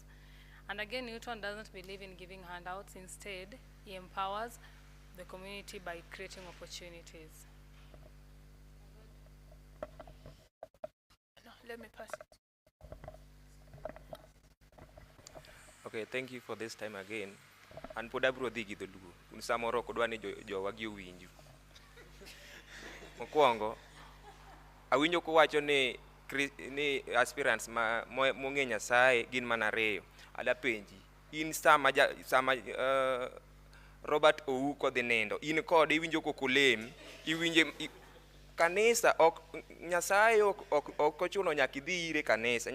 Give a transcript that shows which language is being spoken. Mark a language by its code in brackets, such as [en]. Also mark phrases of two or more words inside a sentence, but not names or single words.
[en] And again, Newton doesn't believe in giving handouts. Instead, he empowers the community by creating opportunities. let me pass it. Okay, thank you for this time again. [luo] An pod abro dhi gi dholuo. Un samoro ok odwa ni jowa gi owinju. Mokwongo, awinjo kowacho ni aspirants mong'e Nyasaye gin mana ariyo. Ada penji, in sama Robert Ouko dhi nindo, in kode iwinjo kokolem, iwinje kanisa ok Nyasaye ok ochuno nyaka idhi ire kanisa.